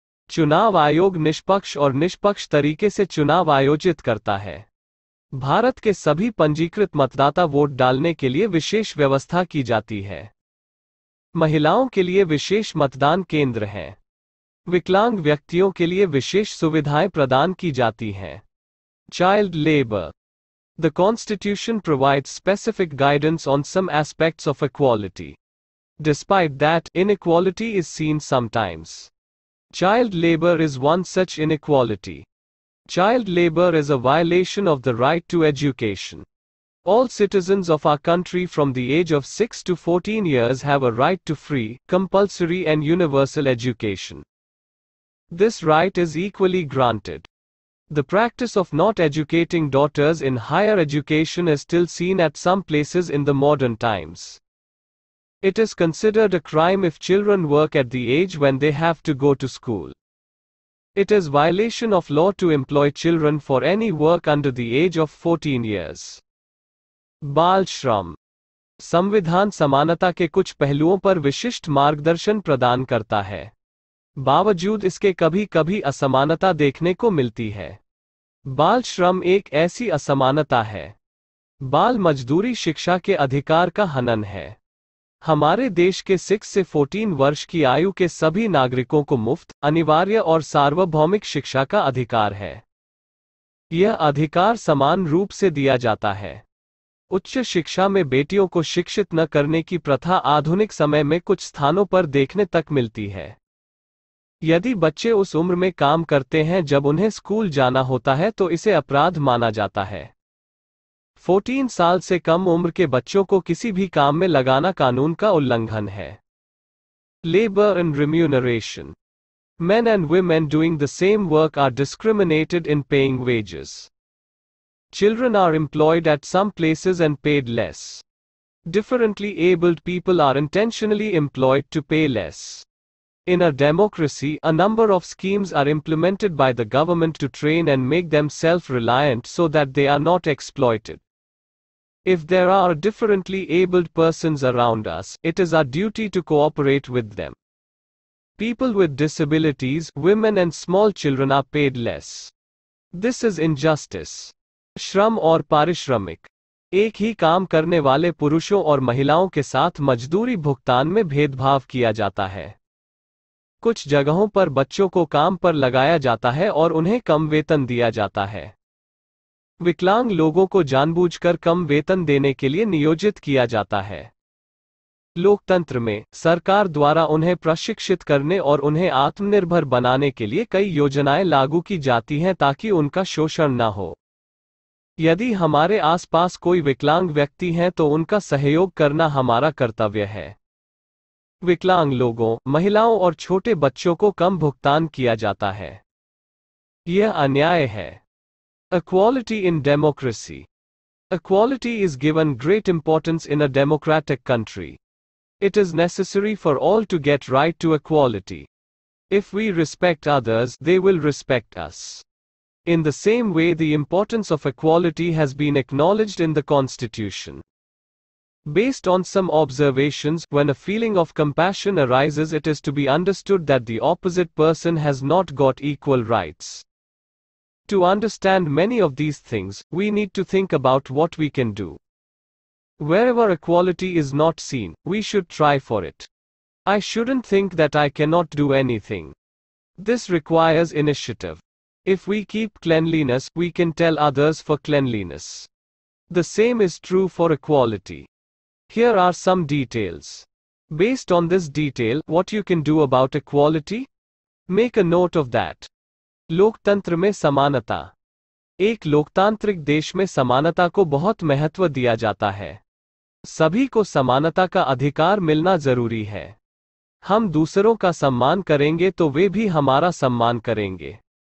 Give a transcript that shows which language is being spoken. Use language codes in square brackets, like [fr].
[hi] चुनाव आयोग निष्पक्ष तरीके से चुनाव आयोजित करता है। भारत के सभी पंजीकृत मतदाता वोट डालने के लिए विशेष व्यवस्था की जाती है। महिलाओं के लिए विशेष मतदान केंद्र हैं। विकलांग व्यक्तियों के लिए विशेष सुविधाएं प्रदान की जाती हैं। [en] Child labor. The Constitution provides specific guidance on some aspects of equality. Despite that, inequality is seen sometimes. Child labor is one such inequality. Child labor is a violation of the right to education. All citizens of our country from the age of 6 to 14 years have a right to free, compulsory and universal education. This right is equally granted. The practice of not educating daughters in higher education is still seen at some places in the modern times. It is considered a crime if children work at the age when they have to go to school. It is violation of law to employ children for any work under the age of 14 years. [hi] बाल श्रम. संविधान समानता के कुछ पहलुओं पर विशिष्ट मार्गदर्शन प्रदान करता है। बावजूद इसके कभी कभी असमानता देखने को मिलती है। बाल श्रम एक ऐसी असमानता है। बाल मजदूरी शिक्षा के अधिकार का हनन है। हमारे देश के 6 से 14 वर्ष की आयु के सभी नागरिकों को मुफ्त, अनिवार्य और सार्वभौमिक शिक्षा का अधिकार है। यह अधिकार समान रूप से दिया जाता है। उच्च शिक्षा में बेटियों को शिक्षित न करने की प्रथा आधुनिक समय में कुछ स्थानों पर देखने तक मिलती है। यदि बच्चे उस उम्र में काम करते हैं जब उन्हें स्कूल जाना होता है तो इसे अपराध माना जाता है। 14 साल से कम उम्र के बच्चों को किसी भी काम में लगाना कानून का उल्लंघन है। [en] Labor and remuneration. Men and women doing the same work are discriminated in paying wages. Children are employed at some places and paid less. Differently abled people are intentionally employed to pay less. In a democracy, a number of schemes are implemented by the government to train and make them self-reliant so that they are not exploited. If there are differently abled persons around us, it is our duty to cooperate with them. People with disabilities, women and small children are paid less. This is injustice. [hi] श्रम और पारिश्रमिक. एक ही काम करने वाले पुरुषों और महिलाओं के साथ मजदूरी भुगतान में भेदभाव किया जाता है। कुछ जगहों पर बच्चों को काम पर लगाया जाता है और उन्हें कम वेतन दिया जाता है। विकलांग लोगों को जानबूझकर कम वेतन देने के लिए नियोजित किया जाता है। लोकतंत्र में सरकार द्वारा उन्हें प्रशिक्षित करने और उन्हें आत्मनिर्भर बनाने के लिए कई योजनाएं लागू की जाती हैं ताकि उनका शोषण न हो। यदि हमारे आसपास कोई विकलांग व्यक्ति है तो उनका सहयोग करना हमारा कर्तव्य है। विकलांग लोगों, महिलाओं और छोटे बच्चों को कम भुगतान किया जाता है। यह अन्याय है। [en] Equality in democracy. Equality is given great importance in a democratic country. It is necessary for all to get right to equality. If we respect others, they will respect us. In the same way, the importance of equality has been acknowledged in the Constitution. Based on some observations, when a feeling of compassion arises, it is to be understood that the opposite person has not got equal rights. To understand many of these things, we need to think about what we can do. Wherever equality is not seen, we should try for it. I shouldn't think that I cannot do anything. This requires initiative. If we keep cleanliness, we can tell others for cleanliness. The same is true for equality. Here are some details. Based on this detail, what you can do about equality? Make a note of that. [hi] लोकतंत्र में समानता। एक लोकतांत्रिक देश में समानता को बहुत महत्व दिया जाता है। सभी को समानता का अधिकार मिलना जरूरी है। हम दूसरों का सम्मान करेंगे तो वे भी हमारा सम्मान करेंगे।